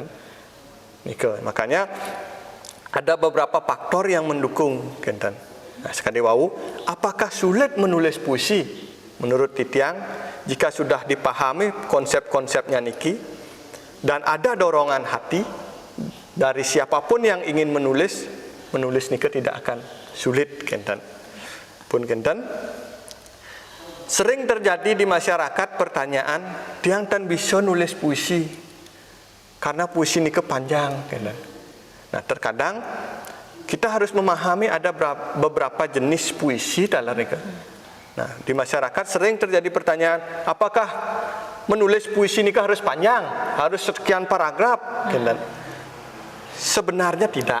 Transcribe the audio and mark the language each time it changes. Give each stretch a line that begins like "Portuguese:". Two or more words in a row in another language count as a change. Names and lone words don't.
Indonesian: Makanya ada beberapa faktor yang mendukung, kenten. Nah,
Balinese: sekali wau,
Indonesian: apakah sulit menulis puisi? menurut titiang jika sudah dipahami konsep-konsepnya niki dan ada dorongan hati dari siapapun yang ingin menulis nika tidak akan sulit kenten.
Balinese: Pun kenten
Indonesian: sering terjadi di masyarakat pertanyaan,
Balinese: tiang tan bisa nulis puisi
Indonesian: karena puisi nika panjang kenten. Nah, terkadang kita harus memahami ada beberapa jenis puisi dalam nika. Nah, di masyarakat sering terjadi pertanyaan, apakah menulis puisi nika harus panjang, harus sekian paragraf kenten? Sebenarnya tidak.